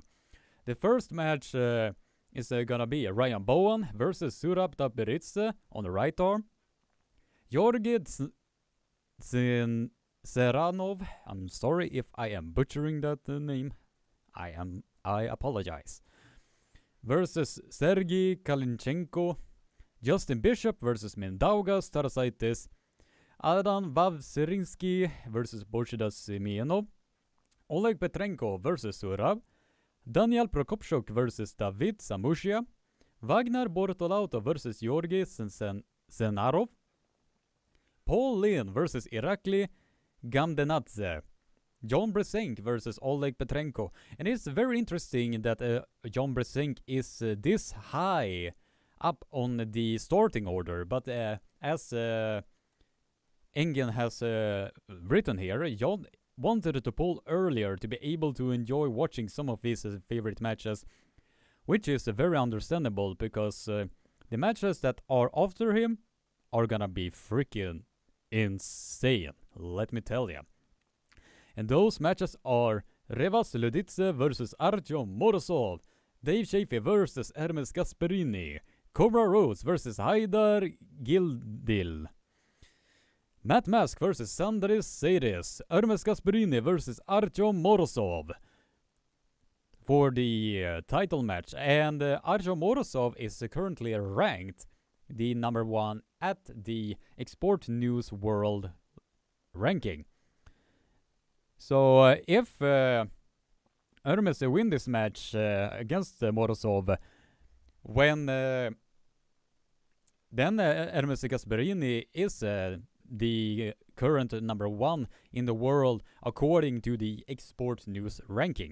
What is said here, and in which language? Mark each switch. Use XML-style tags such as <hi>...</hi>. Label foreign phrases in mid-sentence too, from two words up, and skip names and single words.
<en>The first match is gonna be Ryan Bowen versus Surab Taberitse on the right arm. Georgi Seranov, I'm sorry if I am butchering that name. I apologize. Versus Sergey Kalinchenko. Justin Bishop versus Mindaugas Tarasaitis. Adam Vavserinsky versus Borshida Seminoff. Oleg Petrenko versus Surab. Daniel Prokopchuk versus David Samushia. Wagner Bortolauto versus Georgi Senarov. Paul Lin versus Irakli Gamdenadze. John Bresenk versus Oleg Petrenko. And it's very interesting that John Bresenk is this high up on the starting order. But as Engen has written here, John wanted to pull earlier to be able to enjoy watching some of his favorite matches, which is very understandable because the matches that are after him are gonna be freaking insane, let me tell ya. And those matches are Revas Luditse versus Artyom Morozov, Dave Chaffee versus Hermes Gasperini, Cobra Rose versus Haidar Gildil, Matt Mask versus Sandris Seiris, Hermes Gasperini versus Artyom Morozov for the title match. And Artyom Morozov is currently ranked the number 1 at the Xsportnews World ranking. So if Hermes win this match against Morozov, when then Hermes Gasperini is the current number 1 in the world according to the Xsportnews ranking.</en>